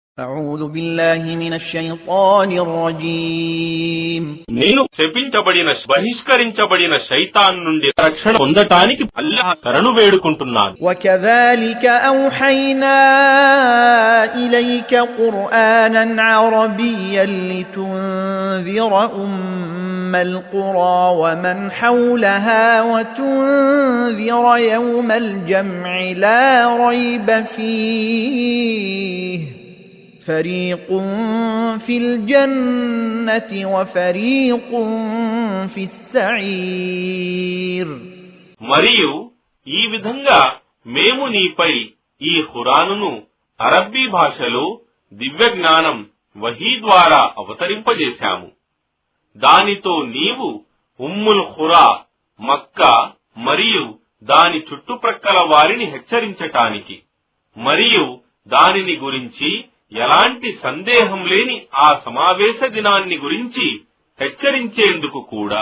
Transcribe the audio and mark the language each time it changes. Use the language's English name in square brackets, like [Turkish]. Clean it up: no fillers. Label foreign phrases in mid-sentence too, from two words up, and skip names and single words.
[Arabic] أعوذ بالله من الشيطان الرجيم [Telugu] నేను శపించబడిన బహిష్కరించబడిన శైతాన్ నుండి రక్షణ పొందటానికి అల్లాహ్ శరణు వేడుకుంటున్నాను. [Arabic] وكذلك أوحينا إليك قرآنا عربيا لتنذر أم القرى ومن حولها وتنذر يوم الجمع لا ريب فيه فريق في الجنة وفريق في السعير. [Telugu] మరియు ఈ విధంగా మేము నీపై ఈ ఖురానును అరబ్బీ భాషలో దివ్య జ్ఞానం వహీ ద్వారా అవతరింపజేశాము. దానితో నీవు ఉమ్ముల్ ఖురా మక్కా మరియు దాని చుట్టుప్రక్కల వారిని హెచ్చరించటానికి మరియు దానిని గురించి ఎలాంటి సందేహం లేని ఆ సమావేశ దినాన్ని గురించి హెచ్చరించేందుకు కూడా.